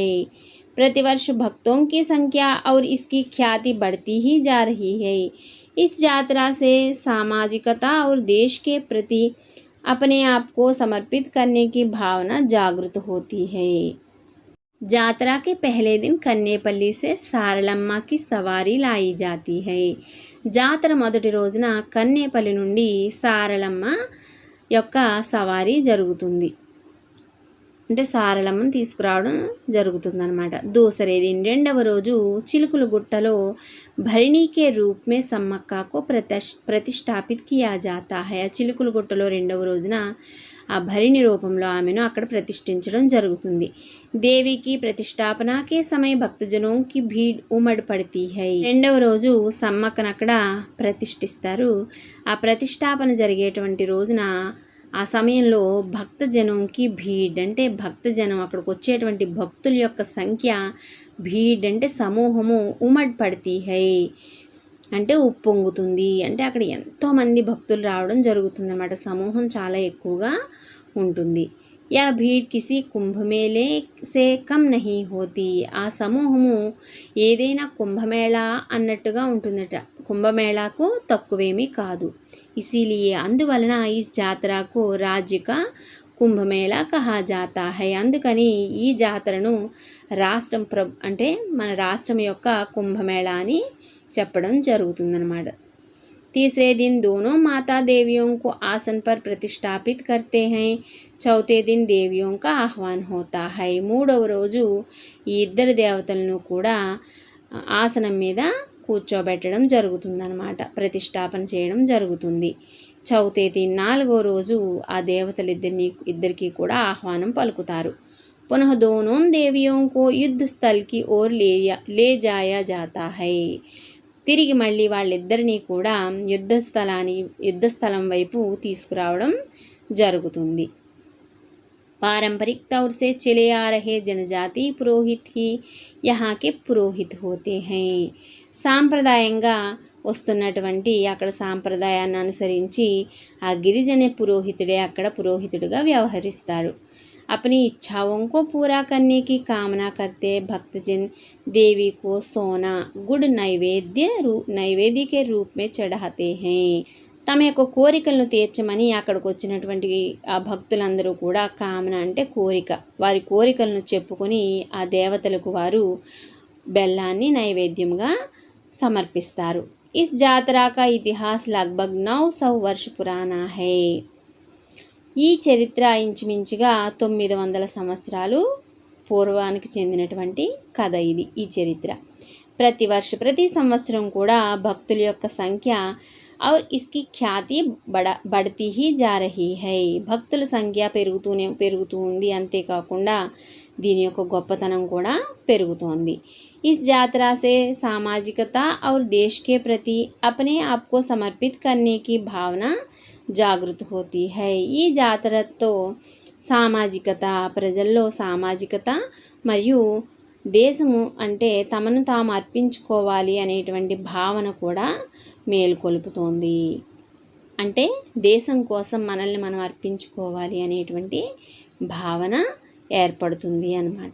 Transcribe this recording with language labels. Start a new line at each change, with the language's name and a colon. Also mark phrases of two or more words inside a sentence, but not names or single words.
Hindi: प्रतिवर्ष भक्तों की संख्या और इसकी ख्याति बढ़ती ही जा रही है। इस यात्रा से सामाजिकता और देश के प्रति अपने आप को समर्पित करने की भावना जागृत होती है। यात्रा के पहले दिन कन्नेपल्ली से सारलम्मा की सवारी लाई जाती है।
Telugu: జాతర మొదటి రోజున కన్నేపల్లి నుండి సారలమ్మ యొక్క సవారీ జరుగుతుంది, అంటే సారలమ్మను తీసుకురావడం జరుగుతుందన్నమాట.
Hindi: दूसरे दिन
Telugu: రెండవ రోజు చిలుకులగుట్టలో భరణి
Hindi: के रूप में సమ్మక్క को प्रतिष्ठापित किया जाता है.
Telugu: చిలుకులగుట్టలో రెండవ రోజున ఆ భరణి రూపంలో ఆమెను అక్కడ ప్రతిష్ఠించడం జరుగుతుంది.
Hindi: దేవి की प्रतिष्ठापना के समय भक्तजनों की भीड़ उमड़ पड़ती है.
Telugu: రెండవ రోజు సమ్మక్కను అక్కడ ప్రతిష్ఠిస్తారు. ఆ ప్రతిష్టాపన జరిగేటువంటి రోజున ఆ సమయంలో భక్తజనంకి భీడ్ అంటే భక్తజనం అక్కడికి వచ్చేటువంటి భక్తుల యొక్క సంఖ్య, భీడ్ అంటే సమూహము,
Hindi: उमड़ पड़ती है
Telugu: అంటే ఉప్పొంగుతుంది, అంటే అక్కడ ఎంతోమంది భక్తులు రావడం జరుగుతుంది అన్నమాట. సమూహం చాలా ఎక్కువగా ఉంటుంది.
Hindi: ये भीड़ किसी कुंभमेले से कम नहीं होती.
Telugu: ఆ సమూహము ఏదైనా కుంభమేళా అన్నట్టుగా ఉంటుందట, కుంభమేళాకు తక్కువేమీ కాదు.
Hindi: ఇసీలియే
Telugu: అందువలన ఈ జాతరకు
Hindi: राज्य का कुंभमेला कहा जाता है.
Telugu: అందుకని ఈ జాతరను రాష్ట్రం అంటే మన రాష్ట్రం యొక్క కుంభమేళా అని చెప్పడం జరుగుతుందన్నమాట.
Hindi: तीसरे दिन दोनों माता देवियों को आसन पर प्रतिष्ठापित करते हैं. चौथे दिन देवियों का आह्वान होता है.
Telugu: మూడవ రోజు ఈ ఇద్దరు దేవతలను కూడా ఆసనం మీద కూర్చోబెట్టడం జరుగుతుందన్నమాట, ప్రతిష్టాపన చేయడం జరుగుతుంది.
Hindi: चौथे दिन
Telugu: నాలుగో రోజు ఆ దేవతలిద్దరికి కూడా ఆహ్వానం పలుకుతారు.
Hindi: पुनः दोनों देवियों को युद्ध स्थल की ओर ले जाया जाता है.
Telugu: తిరిగి మళ్ళీ వాళ్ళిద్దరినీ కూడా యుద్ధస్థలం వైపు తీసుకురావడం జరుగుతుంది.
Hindi: पारंपरिक तौर से चले आ रहे जनजाति पुरोहित ही यहाँ के पुरोहित होते हैं.
Telugu: సాంప్రదాయంగా వస్తున్నటువంటి అక్కడ సాంప్రదాయాన్ని అనుసరించి ఆ గిరిజన పురోహితుడే అక్కడ పురోహితుడిగా వ్యవహరిస్తారు.
Hindi: अपनी इच्छाओं को पूरा करने की कामना करते भक्तजन देवी को सोना गुड़ नैवेद्य के रूप में चढ़ाते हैं.
Telugu: తమ యొక్క కోరికలను తీర్చమని అక్కడికి వచ్చినటువంటి ఆ భక్తులందరూ కూడా కామన అంటే కోరిక, వారి కోరికలను చెప్పుకొని ఆ దేవతలకు వారు బెల్లాన్ని నైవేద్యంగా సమర్పిస్తారు.
Hindi: इस यात्रा का इतिहास लगभग 900 वर्ष पुराना है.
Telugu: ఈ చరిత్ర ఇంచుమించుగా 900 సంవత్సరాలు పూర్వానికి చెందినటువంటి కథ ఇది. ఈ చరిత్ర ప్రతి సంవత్సరం కూడా భక్తుల యొక్క సంఖ్య
Hindi: और इसकी ख्याति बढ़ती ही जा रही है.
Telugu: భక్తుల సంఖ్య పెరుగుతూ ఉంది, అంతేకాకుండా దీని యొక్క గొప్పతనం కూడా పెరుగుతోంది.
Hindi: इस यात्रा से सामाजिकता और देश के प्रति अपने आप को समर्पित करने की भावना जागृत होती है.
Telugu: ఈ జాతరతో సామాజికత, ప్రజల్లో సామాజికత మరియు దేశము అంటే తమను తాము అర్పించుకోవాలి అనేటువంటి భావన కూడా మేలుకొలుపుతోంది. అంటే దేశం కోసం మనల్ని మనం అర్పించుకోవాలి అనేటువంటి భావన ఏర్పడుతుంది అన్నమాట.